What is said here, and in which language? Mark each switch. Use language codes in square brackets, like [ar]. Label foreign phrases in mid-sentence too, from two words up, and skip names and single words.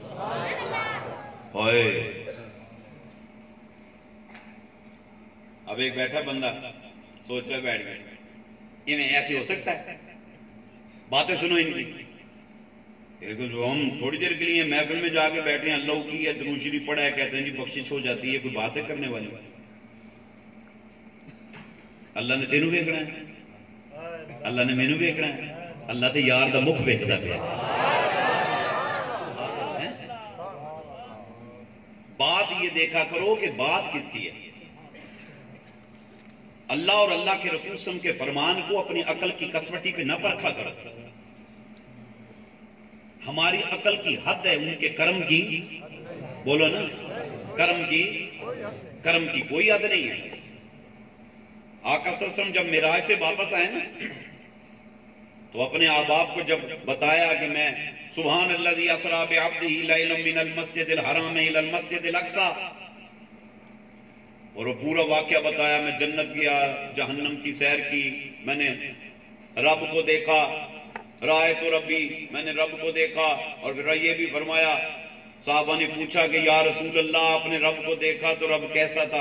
[ur] اوئے اب ایک بیٹھا بندہ سوچ رہا بیٹھ گئے انہیں ایسی ہو سکتا ہے. باتیں سنو ان کی. ہم تھوڑی دیر کے لیے محفل میں جا کے بیٹھے ہیں، اللہ کی ہے درود شریف پڑھا ہے، کہتے ہیں جی بخشش ہو جاتی ہے، کوئی باتیں کرنے والی. [pa] اللہ نے تینوں ویکھنا ہے, اللہ نے مینوں ویکھنا ہے. اللہ تے یار دا مکھ ویکھدا پیا. [ur] بات یہ دیکھا کرو کہ بات کس کی ہے. اللہ اور اللہ کے رسول [ar] صلی اللہ علیہ وسلم [ur] کے فرمان کو اپنی عقل کی کسوٹی پہ نہ پرکھا کرو. ہماری عقل کی حد ہے, ان کے کرم کی, بولو نا, کرم کی کوئی حد نہیں ہے. آقا [ar] صلی اللہ علیہ وسلم [ur] جب معراج سے واپس آئے نا تو اپنے احباب کو جب بتایا کہ میں [ar] سبحان الذی اسری بعبدہ لیلا من المسجد الحرام الی المسجد الاقصی, [ur] اور وہ پورا واقعہ بتایا, میں جنت گیا, جہنم کی سیر کی, میں نے رب کو دیکھا, [ar] رائے تو ربی, [ur] میں نے رب کو دیکھا. اور پھر یہ بھی فرمایا, صحابہ نے پوچھا کہ [ar] یا رسول اللہ [ur] آپ نے رب کو دیکھا تو رب کیسا تھا؟